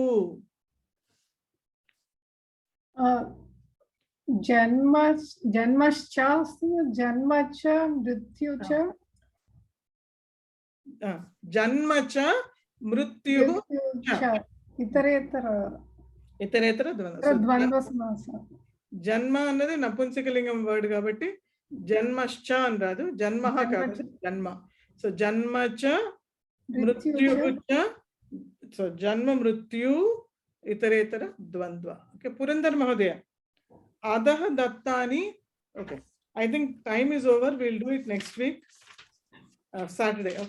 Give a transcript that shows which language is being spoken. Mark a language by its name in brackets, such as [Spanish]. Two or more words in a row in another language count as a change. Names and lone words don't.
[Sanskrit] जन्मश्च जन्मच मृत्युच. जन्मच मृत्युच इतरेतर द्वन्द्व समास. [Telugu] జన్మ అన్నది నపుంసకలింగం వర్డ్ కాబట్టి జన్మశ్చ అని రాదు, జన్మః కాదు, జన్మ. [Sanskrit] సో జన్మచ మృత్యుచ. సో జన్మ మృత్యు ఇతరేతర ద్వంద్వ. ఓకే, పురందర్ మహోదయ. అధః దత్తాని. [English] ఓకే, I think time is over. Will do it next week Saturday. Okay.